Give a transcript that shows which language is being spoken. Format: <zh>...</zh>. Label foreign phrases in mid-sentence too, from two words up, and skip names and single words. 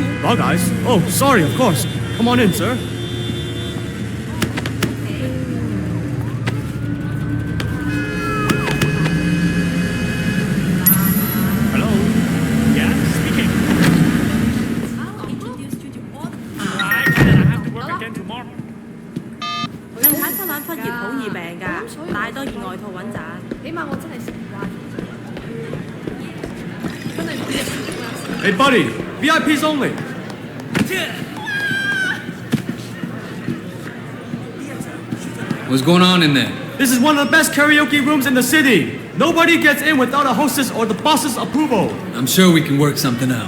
<en>Dog eyes? Oh, sorry, of course. Come on in, sir. Hello? Yeah, speaking. I'll introduce you to all the I have to work again tomorrow.</en> <yue>近排忽冷忽熱好易病㗎，帶多件外套穩陣。起碼我真係食唔慣。真係唔知。</yue> <en>Hey, buddy, VIPs only. What's going on in there? This is one of the best karaoke rooms in the city. Nobody gets in without a hostess or the boss's approval. I'm sure we can work something out.</en>